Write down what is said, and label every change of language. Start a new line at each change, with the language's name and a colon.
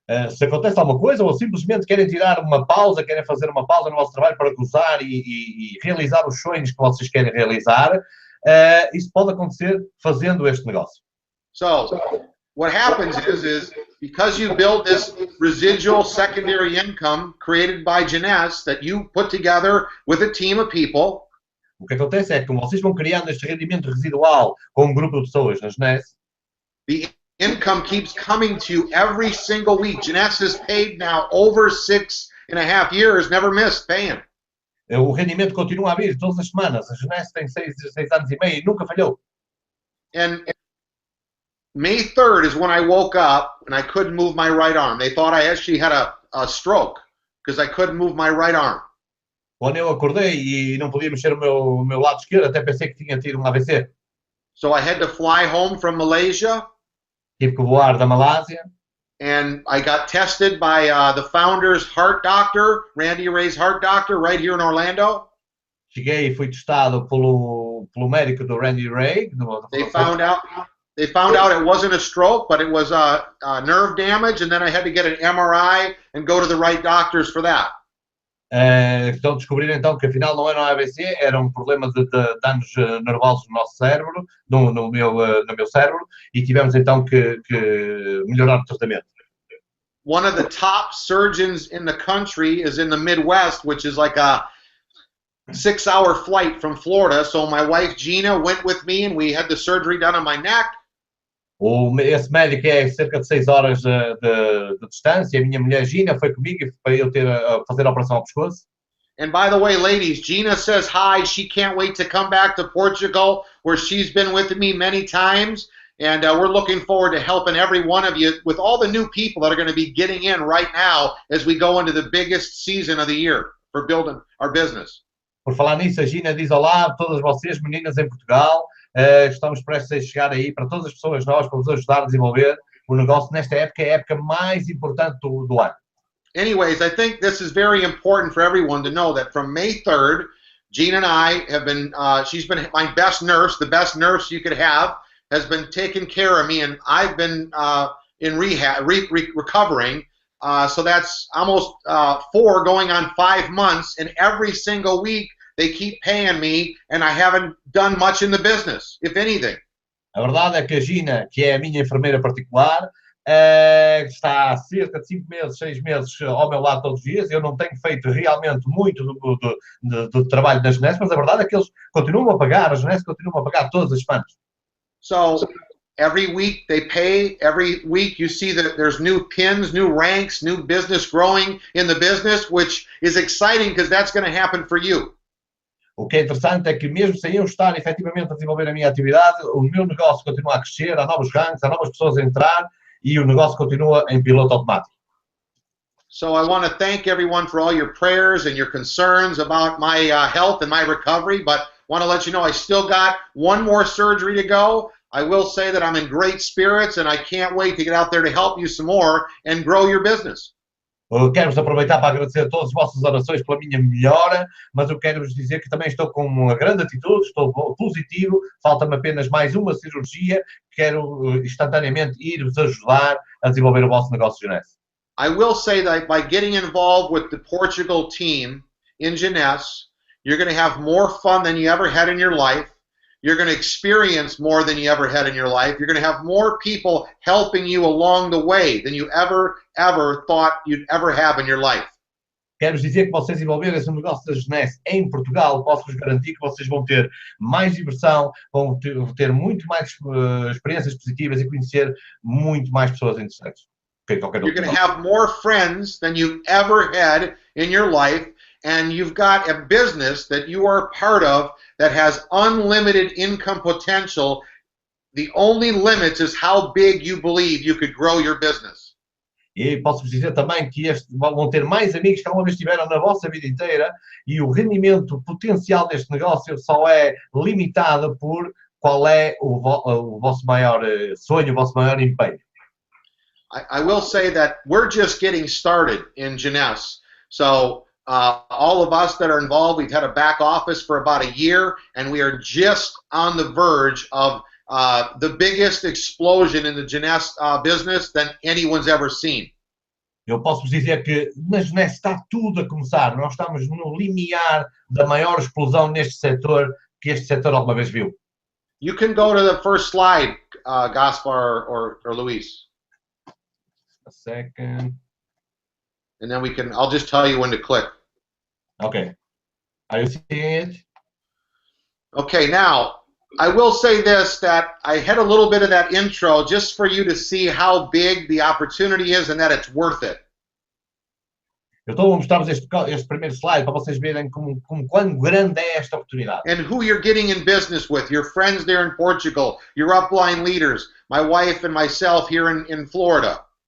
Portuguese: Se acontece alguma coisa, ou simplesmente querem tirar uma pausa, querem fazer uma pausa no vosso trabalho para gozar e realizar os sonhos que vocês querem realizar, isso pode acontecer fazendo este negócio.
English: So, what happens is because you build this residual secondary income created by Jeunesse that you put together with a team of people.
Portuguese: O que acontece é que como vocês vão criando este rendimento residual com um grupo de pessoas na Jeunesse,
English: the income keeps coming to you every single week. Jeunesse has paid now over 6.5 years, never missed paying.
Portuguese: O rendimento continua a vir todas as semanas. A Jeunesse tem 6 anos e meio e nunca falhou.
English: And May 3rd is when I woke up and I couldn't move my right arm. They thought I actually had a stroke because I couldn't move my right arm.
Portuguese: Quando eu acordei e não podia mexer o meu lado esquerdo, até pensei que tinha tido um AVC.
English: So I had to fly home from Malaysia.
Portuguese: Tive que voar da Malásia.
English: And I got tested by the founder's heart doctor, Randy Ray's heart doctor, right here in Orlando.
Portuguese: Cheguei e fui testado pelo médico do Randy Ray.
English: They found out it wasn't a stroke, but it was nerve damage, and then I had to get an MRI and go to the right doctors for that.
Portuguese: Então descobriram então que afinal não era um AVC, era um problema de danos nervosos no nosso cérebro, no meu cérebro, e tivemos então que melhorar o tratamento.
English: One of the top surgeons in the country is in the Midwest, which is like 6-hour flight from Florida. So my wife Gina went with me and we had the surgery done on my neck.
Portuguese: Esse médico é cerca de 6 horas de distância. A minha mulher Gina foi comigo para eu fazer a operação ao pescoço.
English: And by the way, ladies, Gina says hi. She can't wait to come back to Portugal, where she's been with me many times. And we're looking forward to helping every one of you with all the new people that are going to be getting in right now as we go into the biggest season of the year for building our business.
Portuguese: Por falar nisso, a Gina diz olá a todas vocês, meninas em Portugal. Estamos prestes a chegar aí para todas as pessoas novas para vos ajudar a desenvolver o negócio nesta época, é a época mais importante do ano.
English: Anyways, I think this is very important for everyone to know that from May 3rd, Gina and I have been, she's been my best nurse, the best nurse you could have, has been taking care of me, and I've been in rehab, recovering. So that's almost 4 going on 5 months, and every single week they keep paying me, and I haven't done much in the business, if anything.
Portuguese: A verdade é que a Gina, que é a minha enfermeira particular, está há cerca de 5 meses, 6 meses ao meu lado todos os dias. Eu não tenho feito realmente muito do trabalho da Jeunesse, mas a verdade é que eles continuam a pagar, a Jeunesse continua a pagar todas as semanas.
English: So every week they pay, every week you see that there's new pins, new ranks, new business growing in the business, which is exciting because that's going to happen for you.
Portuguese: O que é interessante é que mesmo sem eu estar efetivamente a desenvolver a minha atividade, o meu negócio continua a crescer, há novos ranks, há novas pessoas a entrar, e o negócio continua em piloto automático.
English: So I want to thank everyone for all your prayers and your concerns about my health and my recovery, but want to let you know I still got one more surgery to go. I will say that I'm in great spirits and I can't wait to get out there to help you some more and grow your business.
Portuguese: Quero-vos aproveitar para agradecer a todas as vossas orações pela minha melhora, mas eu quero-vos dizer que também estou com uma grande atitude, estou positivo, falta-me apenas mais uma cirurgia, quero instantaneamente ir-vos ajudar a desenvolver o vosso negócio Jeunesse.
English: I will say that by getting involved with the Portugal team in Jeunesse, you're going to have more fun than you ever had in your life. You're going to experience more than you ever had in your life. You're going to have more people helping you along the way than you ever thought you'd ever have in your life.
Portuguese: Quero dizer que vocês envolverem-se no negócio da Jeunesse em Portugal, posso-vos garantir que vocês vão ter mais diversão, vão ter muito mais experiências positivas e conhecer muito mais pessoas interessantes.
English: You're going to have more friends than you've ever had in your life. And you've got a business that you are part of that has unlimited income potential. The only limit is how big you believe you could grow your business.
Portuguese: E posso-vos dizer também que vão ter mais amigos que alguma vez tiveram na vossa vida inteira e o rendimento potencial deste negócio só é limitado por qual é o vosso maior sonho, o vosso maior empenho.
English: I will say that we're just getting started in Jeunesse. So all of us that are involved, we've had a back office for about a year, and we are just on the verge of the biggest explosion in the Jeunesse business than anyone's ever seen.
Portuguese: Eu posso vos dizer que na Jeunesse está tudo a começar. Nós estamos no limiar da maior explosão neste setor que este setor alguma vez viu.
English: You can go to the first slide, Gaspar or Luis. A second. And then I'll just tell you when to click. Okay. Are you seeing it? Okay, now, I will say this, that I had a little bit of that intro just for you to see how big the opportunity is and that it's worth it.
Portuguese: Eu estou a mostrar-vos este primeiro slide para vocês verem como quão grande é esta oportunidade.
English: And who you're getting in business with, your friends there in Portugal, your upline leaders, my wife and myself here in Florida.